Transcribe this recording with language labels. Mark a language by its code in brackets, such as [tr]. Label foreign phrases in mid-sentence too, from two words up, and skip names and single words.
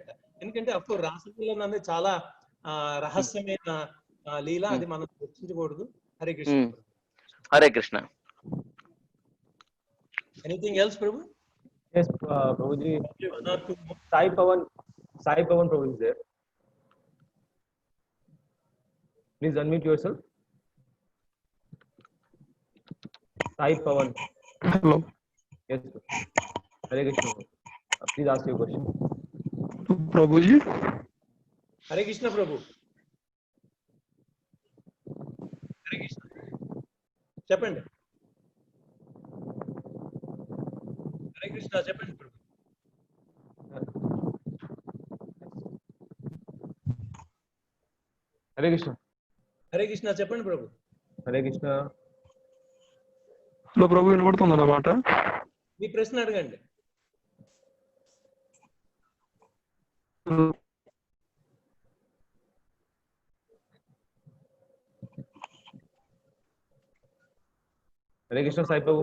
[te] ఎందుకంటే అప్పుడు రాసలీల అనేది చాలా రహస్యమైన లీల, అది మనం చర్చించకూడదు. హరే కృష్ణ. హరే కృష్ణ. [en] anything else prabhu? Yes, Prabhuji. Sai Pawan Prabhu is there. Please unmute yourself. Sai Pawan. Hello. Yes, sir. Hare Krishna. Please ask your question. Prabhuji. [te] హరే కృష్ణ ప్రభు. హరే కృష్ణ, చెప్పండి. హరే కృష్ణ, చెప్పండి ప్రభు. [en] Hare Krishna. [te] హరే కృష్ణ, చెప్పండి ప్రభు. [en] Hare Krishna. [te] హలో ప్రభు, వినపడుతుంది అన్నమాట. మీ ప్రశ్న అడగండి. [en] Hare Krishna, Sai Prabhu.